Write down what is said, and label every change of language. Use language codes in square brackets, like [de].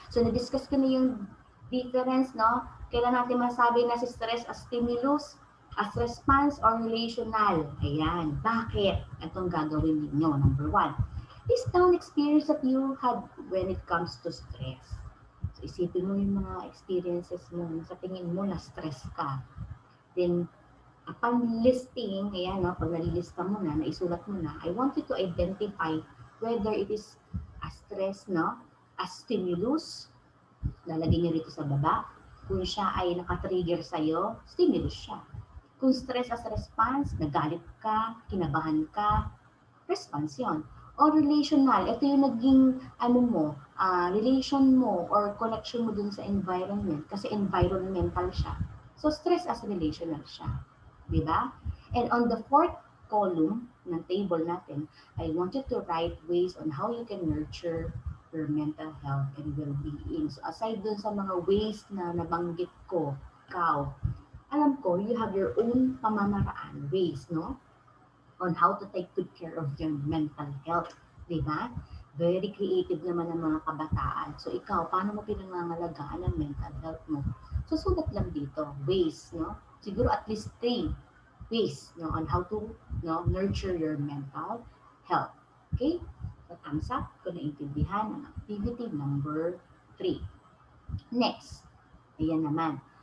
[tl] So, na-discuss ko na yung difference, Kailan natin masabi na si stress as stimulus, as response, or relational. Ayan. Bakit? Itong gagawin ninyo. Number 1. [en] List down experience that you had when it comes to stress. [tl] So, isipin mo yung mga experiences mo. Sa tingin mo na stress ka. [en] Then, upon listing, [tl] pag nalilista mo na, naisulat mo na, [en] I want you to identify whether it is a stress, a stimulus, [tl] lalagay niyo rito sa baba. Kung siya ay nakatrigger sa'yo, stimulus siya. Kung stress as response, nagalit ka, kinabahan ka, response yun. Or relational, ito yung naging, relation mo or connection mo dun sa environment kasi environmental siya. So, stress as relational siya. Diba? [en] And on the 4th column [tl] ng table natin, [en] I want you to write ways on how you can nurture your mental health and well-being. So aside [tl] dun sa mga ways na nabanggit ko, ikaw, alam ko, [en] you have your own pamamaraan, ways, on how to take good care of your mental health. Diba? [tl] Very creative naman ang mga kabataan. So ikaw, paano mo pinangangalagaan ang mental health mo? [en] So [tl] sulat lang dito, [en] ways, siguro at least 3 ways on how to nurture your mental health. [tl] Okay? So, thumbs up kung naintindihan ang activity number 3. Next. Ayan naman.